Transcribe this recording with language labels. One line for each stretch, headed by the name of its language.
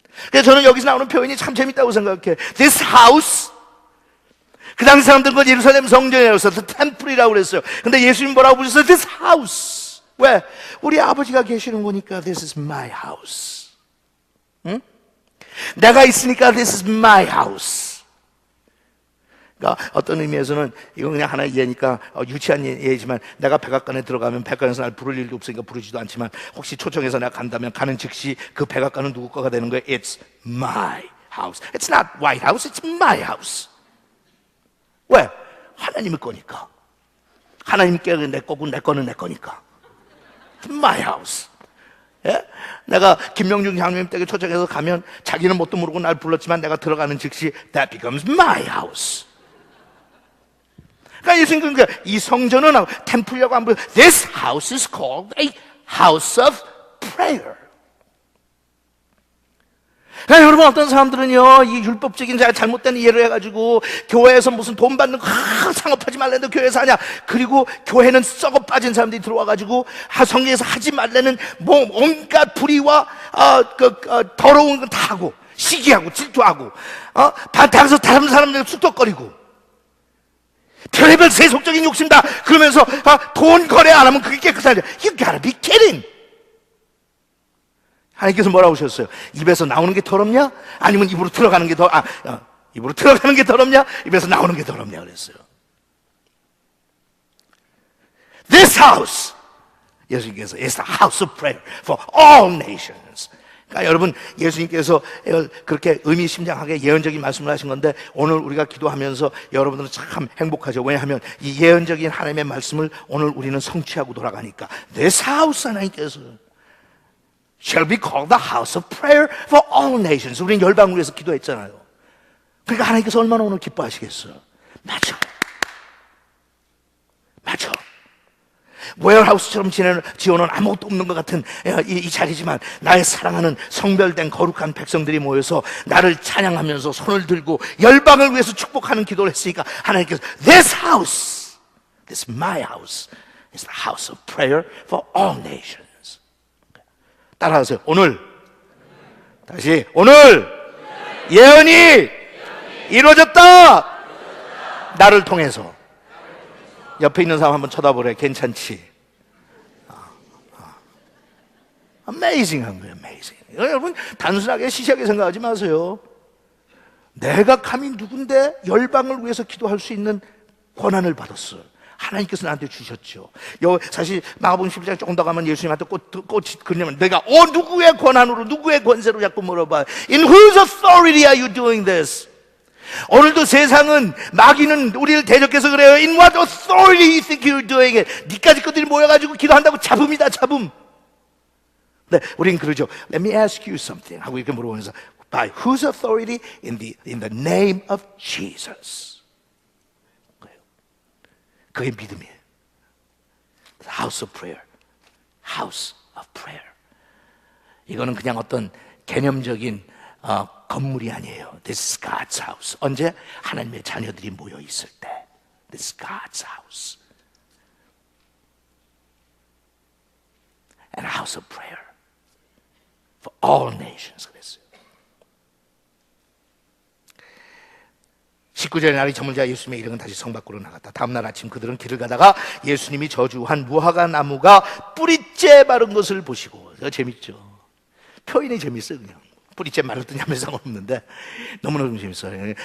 Korean: 그래서 저는 여기서 나오는 표현이 참 재밌다고 생각해.
English: This house.
Korean: 그 당시 사람들은 건 예루살렘 성전이라고 했어요.
English: The temple
Korean: 이라고 그랬어요. 근데 예수님 뭐라고 부르셨어요?
English: This house.
Korean: 왜? 우리 아버지가 계시는 거니까
English: This is my house.
Korean: 응? 내가 있으니까
English: This is my house.
Korean: 그러니까 어떤 의미에서는 이건 그냥 하나의 예니까 유치한 예지만, 내가 백악관에 들어가면 백악관에서 날 부를 일도 없으니까 부르지도 않지만, 혹시 초청해서 내가 간다면 가는 즉시 그 백악관은 누구 거가 되는 거예요?
English: It's my house. It's not White House. It's my house.
Korean: 왜? 하나님의 거니까. 하나님께 내 거고 내 거는 내 거니까.
English: My house.
Korean: 예? 내가 김명중 장로님 댁에 초청해서 가면 자기는 뭣도 모르고 날 불렀지만 내가 들어가는 즉시
English: that becomes my house.
Korean: 그러니까 예수님 그러니까 이 성전은 템플이라고 안 보여.
English: This house is called a house of prayer.
Korean: 그러니까 여러분 어떤 사람들은요 이 율법적인 잘못된 이해를 해가지고 교회에서 무슨 돈 받는 거 상업하지 말라는데 교회에서 하냐. 그리고 교회는 썩어 빠진 사람들이 들어와가지고 성경에서 하지 말라는 뭐 온갖 불의와 더러운 건 다 하고 시기하고 질투하고 바닥에서 다른 사람들 쑥덕거리고 별의별 세속적인 욕심다 그러면서 돈 거래 안 하면 그게 깨끗하냐.
English: You gotta be kidding.
Korean: 하나님께서 뭐라고 하셨어요? 입에서 나오는 게 더럽냐? 아니면 입으로 들어가는 게 입으로 들어가는 게 더럽냐? 입에서 나오는 게 더럽냐 그랬어요.
English: This house,
Korean: 예수님께서
English: is the house of prayer for all nations.
Korean: 그러니까 여러분 예수님께서 그렇게 의미심장하게 예언적인 말씀을 하신 건데 오늘 우리가 기도하면서 여러분들은 참 행복하죠. 왜냐하면 이 예언적인 하나님의 말씀을 오늘 우리는 성취하고 돌아가니까
English: This house
Korean: 하나님께서
English: shall be called the house of prayer for all nations.
Korean: 우리는 열방을 위해서 기도했잖아요. 그러니까 하나님께서 얼마나 오늘 기뻐하시겠어요. 맞아. 웨어하우스처럼 지어놓은 아무것도 없는 것 같은 이 자리지만 나의 사랑하는 성별된 거룩한 백성들이 모여서 나를 찬양하면서 손을 들고 열방을 위해서 축복하는 기도를 했으니까 하나님께서
English: This house, this my house is the house of prayer for all nations.
Korean: 따라하세요. 오늘 다시 오늘 예언이 이루어졌다. 나를 통해서. 옆에 있는 사람 한번 쳐다보래. 괜찮지? Amazing한 거예요.
English: Amazing.
Korean: 여러분 단순하게 시시하게 생각하지 마세요. 내가 감히 누군데 열방을 위해서 기도할 수 있는 권한을 받았어요. 하나님께서 나한테 주셨죠. 사실 마가복음 11장 조금 더 가면 예수님한테 꽃이 그러면 내가 누구의 권한으로 누구의 권세로 자꾸 물어봐.
English: In whose authority are you doing this?
Korean: 오늘도 세상은 마귀는 우리를 대적해서 그래요.
English: In what authority you think you're doing it?
Korean: 니까지 것들이 모여가지고 기도한다고 잡음이다 잡음. 네, 우린 그러죠.
English: Let me ask you something
Korean: 하고 이렇게 물어보면서
English: By whose authority? In the name of Jesus.
Korean: 그게 믿음이에요.
English: House of prayer. House of prayer.
Korean: 이거는 그냥 어떤 개념적인 건물이 아니에요.
English: This is God's house.
Korean: 언제? 하나님의 자녀들이 모여 있을 때.
English: This is God's house. And a house of prayer for all nations.
Korean: 그랬어요. 19절에 날이 저물자 예수님의 일행은 다시 성 밖으로 나갔다. 다음날 아침 그들은 길을 가다가 예수님이 저주한 무화과 나무가 뿌리째 마른 것을 보시고. 재밌죠. 표현이 재밌어요. 그냥 뿌리째 마르더니 아무 상관없는데 너무너무 재밌어요.